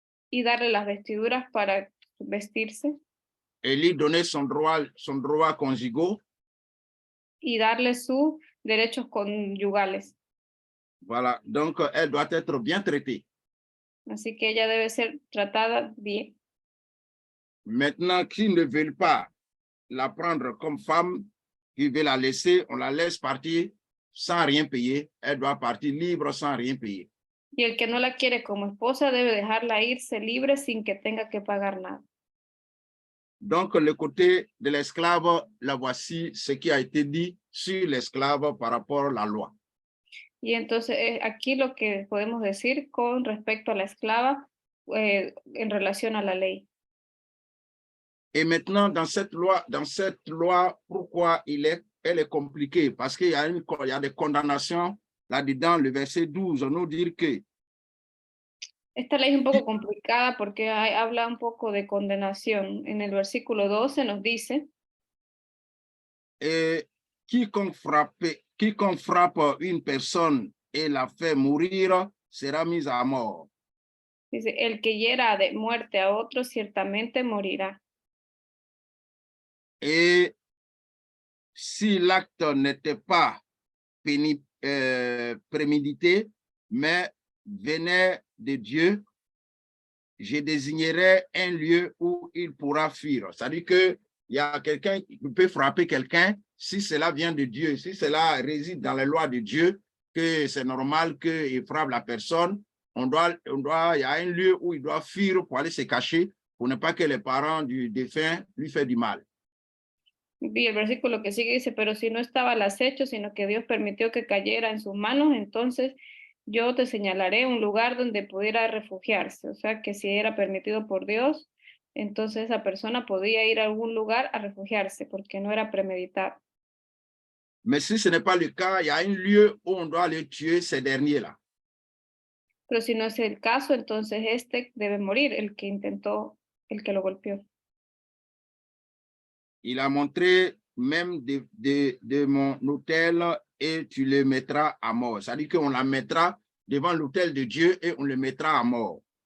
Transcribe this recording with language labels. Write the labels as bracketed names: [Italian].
[Spanish] y darle las vestiduras para vestirse [French] et lui donner son droit conjugaux. [Spanish] y darle sus derechos conyugales. [French] Voilà, donc elle doit être bien traitée. [Spanish] Así que ella debe ser tratada bien. [French] Maintenant, qui ne veulent pas la prendre comme femme, qui veut la laisser, on la laisse partir sans rien payer. Elle doit partir libre sans rien payer. [Spanish] Y el que no la quiere como esposa debe dejarla irse libre sin que tenga que pagar nada. [French] Donc, le côté de l'esclave, la voici ce qui a été dit sur l'esclave par rapport à la loi. [Spanish] Y entonces aquí lo que podemos decir con respecto a la esclava en relación a la ley. [French] Et maintenant, dans cette loi, pourquoi elle est compliquée? Parce qu'il y a des condamnations là-dedans. Le verset 12 nous dit que [Spanish] Esta ley es un poco complicada porque habla un poco de condenación. En el versículo 12 nos dice, [French] quiconque frappe une personne et la fait mourir sera mis à mort. [Spanish] dice, el que hiera de muerte a otro ciertamente morirá. [French] Et si l'acte n'était pas prémédité, mais venait de Dieu, je désignerai un lieu où il pourra fuir. C'est-à-dire qu'il y a quelqu'un qui peut frapper quelqu'un, si cela vient de Dieu, si cela réside dans les lois de Dieu, que c'est normal qu'il frappe la personne, il y a un lieu où il doit fuir pour aller se cacher, pour ne pas que les parents du défunt lui fassent du mal. [Spanish] Y el versículo que sigue dice, pero si no estaba al acecho, sino que Dios permitió que cayera en sus manos, entonces yo te señalaré un lugar donde pudiera refugiarse. O sea, que si era permitido por Dios, entonces esa persona podía ir a algún lugar a refugiarse, porque no era premeditado. [French] Mais si ce n'est pas le cas, il y a un lieu où on doit aller tuer ces derniers-là. [Spanish] Pero si no es el caso, entonces este debe morir, el que intentó, el que lo golpeó. [French] Il a montré même de mon autel et tu le mettras à mort. C'est-à-dire qu'on la mettra devant l'autel de Dieu et on le mettra à mort.